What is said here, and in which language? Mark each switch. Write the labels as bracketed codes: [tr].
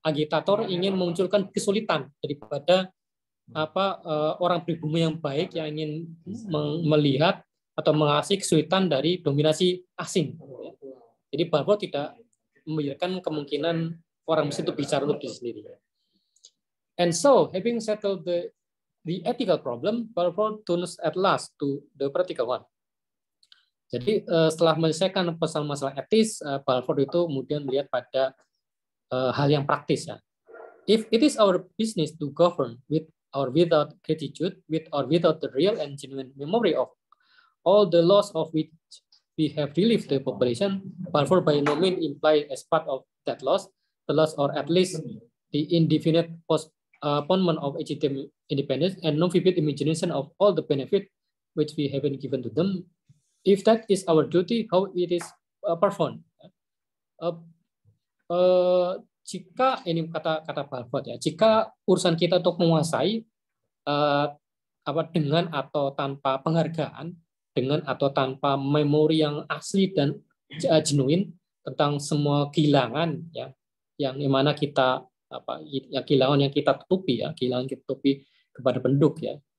[id] Agitator ingin memunculkan kesulitan daripada orang pribumi yang baik yang ingin melihat atau mengasih kesulitan dari dominasi asing. Jadi Balfour tidak membiarkan kemungkinan orang Mesir itu bicara untuk diri sendiri. [en] And so, having settled the ethical problem, Balfour turns at last to the practical one. [id] Jadi setelah menyelesaikan masalah etis, Balfour itu kemudian melihat pada hal yang praktis ya. [en] If it is our business to govern with or without gratitude, with or without the real and genuine memory of all the loss of which we have relieved the population, Balfour by no means imply as part of that loss, the loss or at least the indefinite postponement of Egyptian independence and no vivid imagination of all the benefit which we have been given to them. If that is our duty, how it is performed? [id] Jika ini kata Balfour ya, jika urusan kita untuk menguasai dengan atau tanpa penghargaan, dengan atau tanpa memori yang asli dan genuine tentang semua kehilangan ya, yang mana kita kehilangan yang kita tutupi ya, kehilangan kita tutupi kepada penduduk ya.